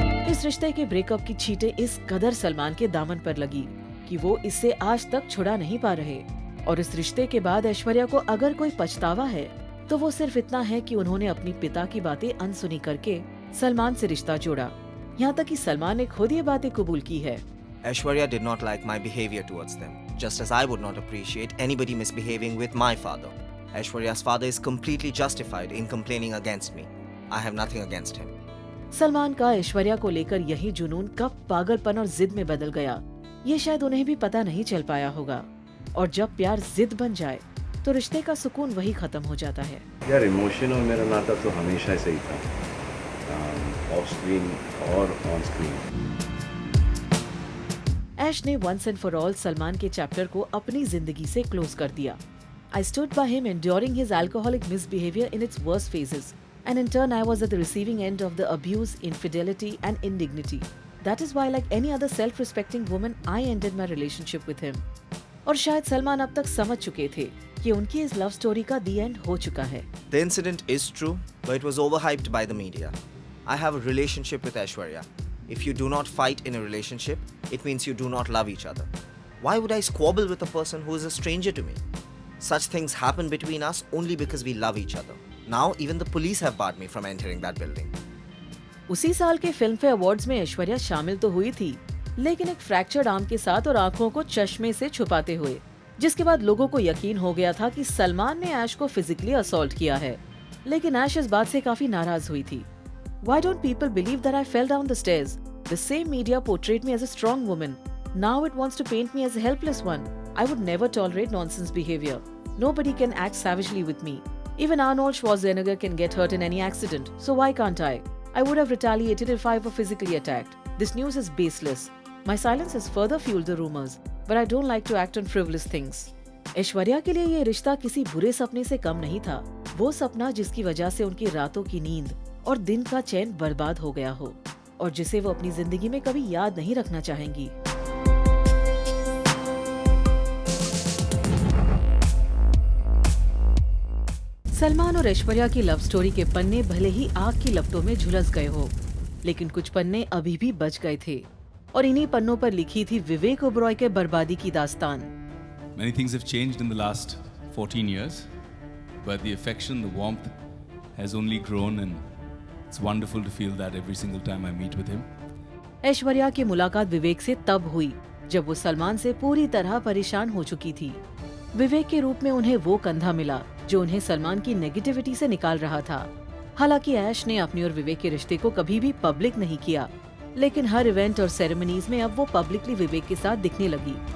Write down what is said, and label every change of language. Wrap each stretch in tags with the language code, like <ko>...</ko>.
<hi>इस रिश्ते के ब्रेकअप की छींटे इस कदर सलमान के दामन पर लगी कि वो इससे आज तक छुड़ा नहीं पा रहे। और इस रिश्ते के बाद ऐश्वर्या को अगर कोई पछतावा है तो वो सिर्फ इतना है कि उन्होंने अपनी पिता की बातें अनसुनी करके सलमान से रिश्ता जोड़ा, यहाँ तक कि सलमान ने खुद ये बातें कबूल की है।</hi> <en>Aishwarya did not like my behavior towards them, just as I would not appreciate anybody misbehaving with my father. Aishwarya's father is completely justified in complaining against me. I have nothing against him.</en> <hi>Salman का ऐश्वर्या को लेकर यही जुनून कब पागलपन और जिद में बदल गया, ये शायद उन्हें भी पता नहीं चल पाया होगा। और जब प्यार जिद बन जाए तो रिश्ते का सुकून वही खत्म हो जाता है। यार इमोशन और मेरा नाता तो हमेशा से ही था, ऑफ स्क्रीन और ऑन स्क्रीन। ऐश ने</hi> <en>once and for all</en> <hi>Salman के चैप्टर को अपनी जिंदगी से क्लोज कर दिया।</hi> <en>I stood by him enduring his alcoholic misbehavior in its worst phases, and in turn I was at the receiving end of the abuse, infidelity and indignity. That is why, like any other self-respecting woman, I ended my relationship with him.</en> <hi>और शायद सलमान अब तक समझ चुके थे कि उनकी इस लव स्टोरी का दी एंड हो चुका है।</hi> <en>The incident is true, but it was overhyped by the media. I have a relationship with Aishwarya. If you do not fight in a relationship, it means you do not love each other. Why would I squabble with a person who is a stranger to me? Such things happen between us only because we love each other. Now even the police have barred me from entering that building.</en> <hi>उसी साल के film fair awards में ऐश्वर्या शामिल तो हुई थी, लेकिन एक फ्रैक्चर्ड आर्म के साथ और आंखों को चश्मे से छुपाते हुए, जिसके बाद लोगों को यकीन हो गया था कि सलमान ने ऐश को फिजिकली असॉल्ट किया है। लेकिन ऐश इस बात से काफी नाराज हुई थी।</hi> <en>Why don't people believe that I fell down the stairs? The same media portrayed me as a strong woman. Now it wants to paint me as a helpless one. I would never tolerate nonsense behavior. Nobody can act savagely with me. Even Arnold Schwarzenegger can get hurt in any accident, so why can't I? I would have retaliated if I were physically attacked. This news is baseless. My silence has further fueled the rumors, but I don't like to act on frivolous things.</en> <hi>Aishwarya के लिए ये रिश्ता किसी बुरे सपने से कम नहीं था। वो सपना जिसकी वजह से उनकी रातों की नींद और दिन का चैन बर्बाद हो गया हो, और जिसे वो अपनी जिंदगी में कभी याद नहीं रखना चाहेंगी। सलमान और ऐश्वर्या की लव स्टोरी के पन्ने भले ही आग की लपटों में झुलस गए हो, लेकिन कुछ पन्ने अभी भी बच गए थे, और इन्हीं पन्नों पर लिखी थी विवेक ओबरॉय के बर्बादी की दास्तान।</hi> <en>Many things have changed in the last 14 years, but the affection, the warmth has only grown, and it's wonderful to feel that every single time I meet with him.</en> <hi>Aishwarya की मुलाकात विवेक से तब हुई जब वो सलमान से पूरी तरह परेशान हो चुकी थी। विवेक के रूप में उन्हें वो कंधा मिला जो उन्हें सलमान की नेगेटिविटी से निकाल रहा था। हालांकि ऐश ने अपनी और विवेक के रिश्ते को कभी भी पब्लिक नहीं किया, लेकिन हर इवेंट और सेरेमनीज में अब वो पब्लिकली विवेक के साथ दिखने लगी।</hi>